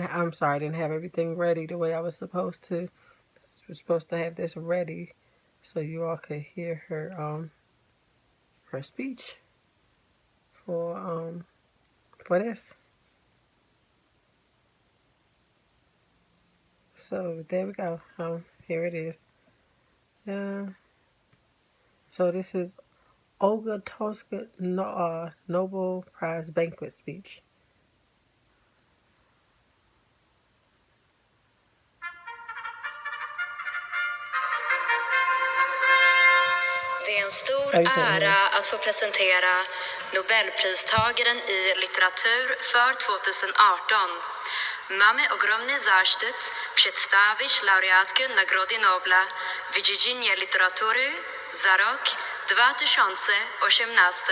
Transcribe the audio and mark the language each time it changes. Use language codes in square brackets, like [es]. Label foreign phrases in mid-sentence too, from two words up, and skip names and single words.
[en] I'm sorry, I didn't have everything ready the way I was supposed to. I was supposed to have this ready so you all could hear her speech for this. So there we go. Here it is. So this is Olga Toska Nobel Prize banquet speech. [sv] Det är en stor ära att få presentera Nobelpristagaren i litteratur för 2018. [pl] Mamy ogromny zaszczyt przedstawić laureatkę Nagrody Nobla w dziedzinie literatury za rok 2018.